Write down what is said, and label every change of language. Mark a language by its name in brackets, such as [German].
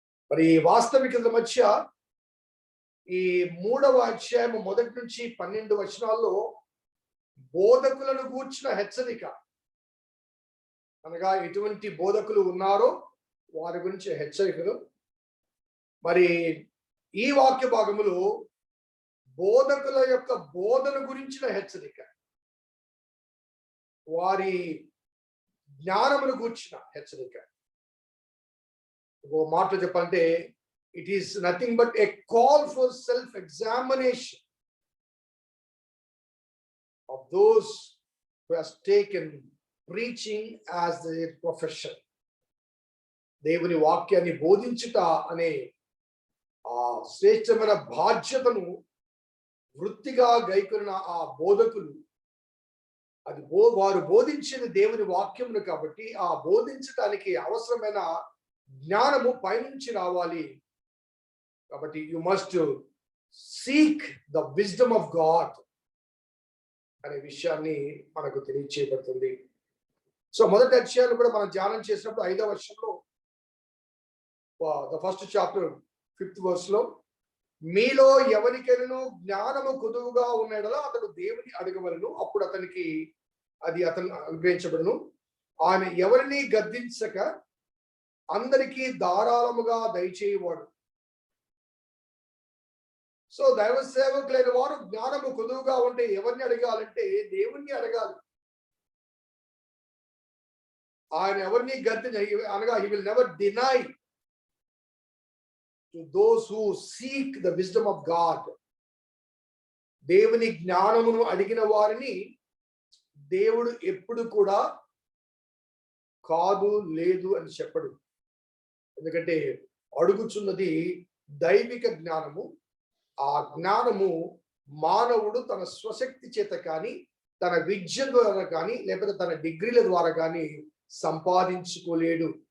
[Telugu] మరి వాస్తవికత మధ్య ఈ 3వ అధ్యాయం 1 నుంచి 12 వచనాల్లో బోధకులను గూర్చిన హెచ్చరిక, అనగా ఎటువంటి బోధకులు ఉన్నారో వారి గురించి హెచ్చరికలు. మరి ఈ వాక్య భాగములు బోధకుల యొక్క బోధన గురించిన హెచ్చరిక, వారి జ్ఞానమును గూర్చిన హెచ్చరిక. ఒక మాటలో చెప్పాలంటే [English] it is nothing but a call for self-examination of those who has taken preaching as their profession. [Telugu] దేవుని వాక్యాన్ని బోధించుట అనే ఆ శ్రేష్టమైన బాధ్యతను వృత్తిగా గైకొన్న ఆ బోధకులు, అది వారు బోధించిన దేవుని వాక్యమును కాబట్టి ఆ బోధించడానికి అవసరమైన జ్ఞానము పైనుంచి రావాలి. కాబట్టి [English] you must seek the wisdom of God [Telugu] అనే విషయాన్ని మనకు తెలియచేయబడుతుంది. సో మొదటి అధ్యాయాలు కూడా మనం ధ్యానం చేసినప్పుడు 5వ వచనంలో [English] the first chapter 5th verse [Telugu] లో మీలో ఎవరికైనా జ్ఞానము కొదువుగా ఉన్నడలా అతడు దేవుని అడగవలను, అప్పుడు అతనికి అది అతను అనుగ్రహించబడును. ఆయన ఎవరిని గద్దించక అందరికీ ధారాళముగా దయచేయవాడు. సో దైవ సేవకులైన వారు జ్ఞానము కొదువుగా ఉంటే ఎవరిని అడగాలంటే దేవుణ్ణి అడగాలి. ఆయన ఎవరిని అనగా [English] he will never deny to those who seek the wisdom of God. [Telugu] దేవుని జ్ఞానమును అడిగిన వారిని దేవుడు ఎప్పుడు కూడా కాదు లేదు అని చెప్పడు. ఎందుకంటే అడుగుచున్నది దైవిక జ్ఞానము. ఆ జ్ఞానము మానవుడు తన స్వశక్తి చేత కానీ, తన విద్య ద్వారా కానీ, లేకపోతే తన డిగ్రీల ద్వారా కానీ సంపాదించుకోలేడు.